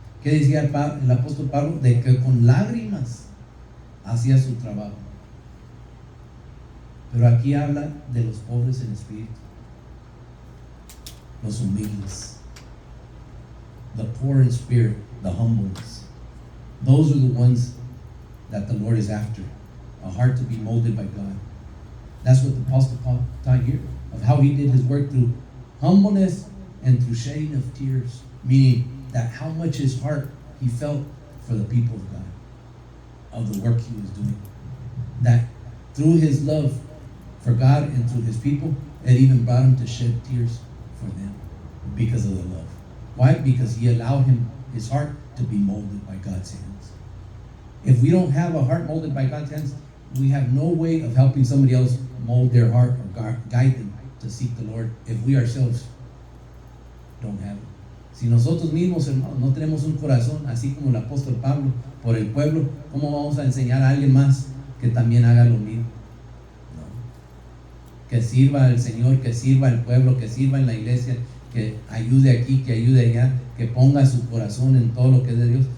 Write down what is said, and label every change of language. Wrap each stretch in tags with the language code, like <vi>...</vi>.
<es>¿Qué decía el apóstol Pablo? De que con lágrimas hacía su trabajo. Pero aquí habla de los pobres en espíritu, los humildes,</es> <en>the poor in spirit, the humble ones. Those are the ones that the Lord is after, a heart to be molded by God. That's what the Apostle Paul taught here, of how he did his work through humbleness and through shedding of tears, meaning that how much his heart he felt for the people of God, of the work he was doing. That through his love for God and through his people, it even brought him to shed tears for them because of the love. Why? Because he allowed his heart to be molded by God's hands. If we don't have a heart molded by God's hands, we have no way of helping somebody else mold their heart or guide them to seek the Lord if we ourselves don't have it.</en> <es>Si nosotros mismos, hermanos, no tenemos un corazón así como el apóstol Pablo por el pueblo, ¿cómo vamos a enseñar a alguien más que también haga lo mismo? No. Que sirva al Señor, que sirva al pueblo, que sirva en la iglesia, que ayude aquí, que ayude allá, que ponga su corazón en todo lo que es de Dios.</es>